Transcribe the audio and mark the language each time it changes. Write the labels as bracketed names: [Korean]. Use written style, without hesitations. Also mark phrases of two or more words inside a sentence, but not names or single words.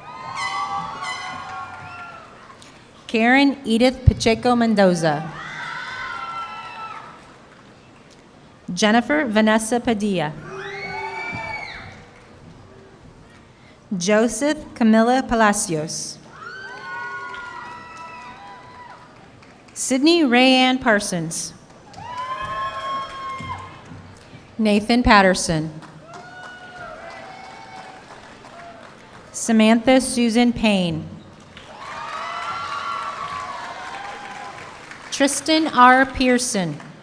[English] Karen Edith Pacheco Mendoza. Jennifer Vanessa Padilla. Joseph Camilla Palacios. Sydney Rayanne Parsons. Nathan Patterson. Samantha Susan Payne. Tristan R. Pearson.